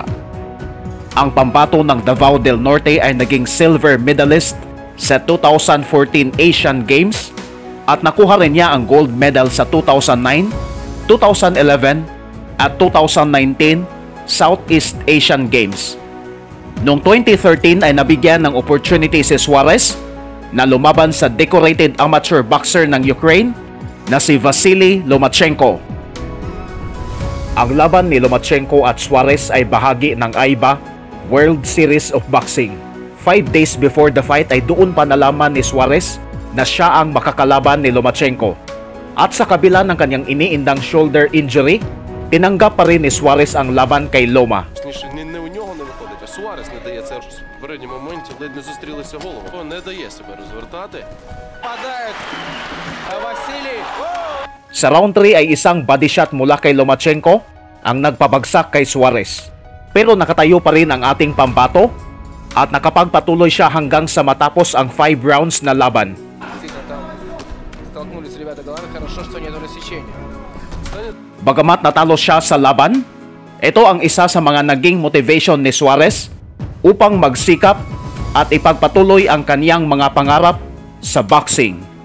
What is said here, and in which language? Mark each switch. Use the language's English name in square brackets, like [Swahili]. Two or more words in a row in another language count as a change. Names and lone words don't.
[Filipino] Ang pambato ng Davao del Norte ay naging [English] silver medalist [Filipino] sa 2014 Asian Games at nakuha rin niya ang [English] gold medal [Filipino] sa 2009, 2011 at 2019 Southeast Asian Games. Noong 2013 ay nabigyan ng opportunity si Suarez na lumaban sa [English] decorated amateur boxer [Filipino] ng Ukraine na si Vasily Lomachenko. Ang laban ni Lomachenko at Suarez ay bahagi ng AIBA World Series of Boxing. [English] 5 days before the fight [Filipino] ay doon pa nalaman ni Suarez na siya ang makakalaban ni Lomachenko. At sa kabila ng kanyang iniindang [English] shoulder injury, [Filipino] tinanggap pa rin ni Suarez ang laban kay Loma. [Ukrainian] Не у нього не виходить, а Суарес не дає це в передньому моменті, ледь не зустрілися голову. Не дає себе розвертати. [Russian] Падает Василий. [Filipino] Sa round 3 ay isang [English] body shot [Filipino] mula kay Lomachenko ang nagpabagsak kay Suarez. Pero nakatayo pa rin ang ating pambato at nakapagpatuloy siya hanggang sa matapos ang 5 rounds na laban. Bagamat natalo siya sa laban, ito ang isa sa mga naging motivation ni Suarez upang magsikap at ipagpatuloy ang kaniyang mga pangarap sa boxing.